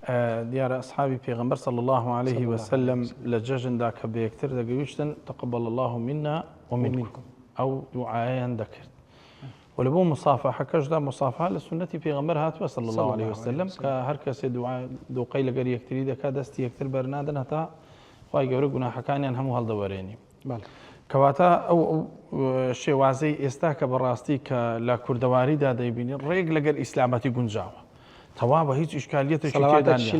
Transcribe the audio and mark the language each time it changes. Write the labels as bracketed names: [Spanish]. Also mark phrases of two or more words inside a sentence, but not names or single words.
[Central Kurdish] دیارە ئەسحابی پێغەمبەر [Arabic] صلی الله عليه وسلم [Central Kurdish] لە جەژندا کە بە یەکتر دەگەیشتن [Arabic] تقبل الله منا ومنكم [Central Kurdish] ئەو دوعایان دەکرد و لە بۆ مسافەحەکەشدا مسافەحە لە سنەتی پێغەمبەر هاتووە [Arabic] صلی الله عليه وسلم [Central Kurdish] کە هەر کەسێ دووقەی لەگەر یەکتری دەکات دەستی یەکتر بەرنادەن هەتا خوای گەورە گوناحەکانیان هەموو هەڵدەوەرێنی. کەواتە ئەو شێوازەی ئێستا کە بەڕاستی کە لە کوردەواریدا دەیبینی ڕێک لەگەر ئیسلامەتی گونجاوە تەواو بە هیچ ئیشکالیەتێکی تێدانە